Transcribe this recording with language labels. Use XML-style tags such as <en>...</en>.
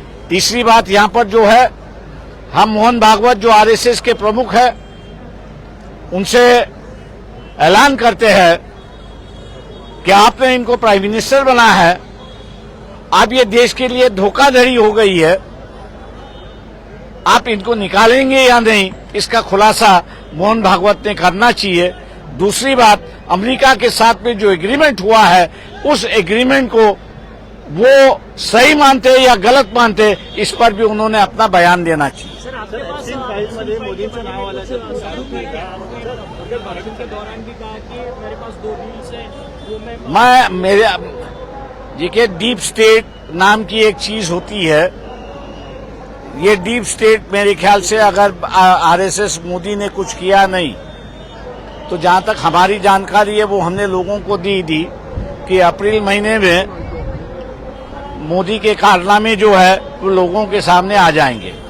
<hi>तीसरी बात यहां पर जो है, हम मोहन भागवत जो आरएसएस के प्रमुख है उनसे ऐलान करते हैं कि आपने इनको प्राइम मिनिस्टर बनाया है, अब ये देश के लिए धोखाधड़ी हो गई है, आप इनको निकालेंगे या नहीं, इसका खुलासा मोहन भागवत ने करना चाहिए। दूसरी बात, अमेरिका के साथ में जो एग्रीमेंट हुआ है उस एग्रीमेंट को वो सही मानते या गलत मानते, इस पर भी उन्होंने अपना बयान देना चाहिए।</hi> <mr>सर आपके पास फाइलमध्ये मोदींचं नाव आलं तर आरोप आहे का?</mr> <hi>उनके भाषण के दौरान भी कहा कि मेरे पास 2 डील्स हैं वो मैं मेरे देखिए, डीप स्टेट नाम की एक चीज होती है। ये डीप स्टेट मेरे ख्याल से अगर आरएसएस मोदी ने कुछ किया नहीं, तो जहां तक हमारी जानकारी है वो हमने लोगों को दी कि अप्रैल महीने में मोदी के कारनामे जो है वो लोगों के सामने आ जाएंगे।</hi>